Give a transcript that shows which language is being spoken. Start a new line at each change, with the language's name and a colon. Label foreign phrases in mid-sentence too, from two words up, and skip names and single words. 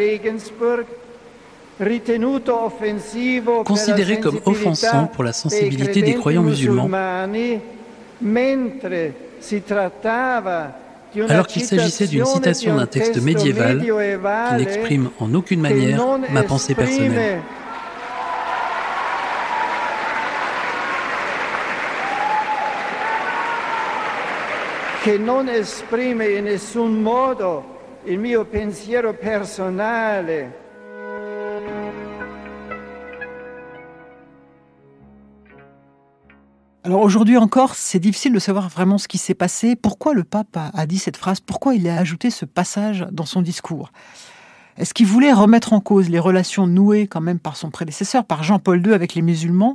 French: considéré comme offensant pour la sensibilité des croyants musulmans, alors qu'il s'agissait d'une citation d'un texte médiéval qui n'exprime en aucune manière ma pensée personnelle.
Italian: Che non esprime in nessun modo il mio pensiero personale.
French: Alors aujourd'hui encore, c'est difficile de savoir vraiment ce qui s'est passé, pourquoi le pape a dit cette phrase, pourquoi il a ajouté ce passage dans son discours. Est-ce qu'il voulait remettre en cause les relations nouées quand même par son prédécesseur, par Jean-Paul II avec les musulmans?